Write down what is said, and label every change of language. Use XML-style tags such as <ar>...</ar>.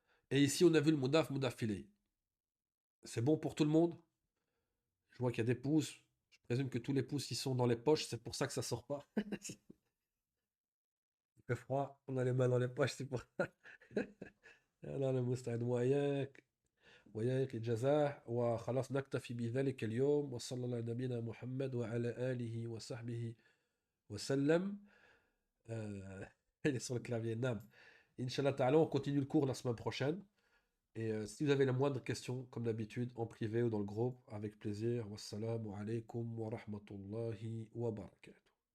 <fr>Et ici, on a vu le mudaf, mudaf ilay. C'est bon pour tout le monde? Je vois qu'il y a des pouces. Je présume que tous les pouces, ils sont dans les poches. C'est pour ça que ça sort pas. Il fait froid. On a les mains dans les poches, c'est pour ça.</fr> <ar>الله المستعان وإياك وإياك الجزاء وخلاص نكتفي بذلك اليوم وصلى الله على نبينا محمد وعلى آله وصحبه وسلم.</ar> <fr>Il est sur le clavier, Nam.</fr> <ar>Inch'Allah ta'ala,</ar> <fr>on continue le cours la semaine prochaine. Et si vous avez la moindre question, comme d'habitude, en privé ou dans le groupe, avec plaisir.</fr> <ar>Wassalamu alaikum wa rahmatullahi wa barakatuh.</ar>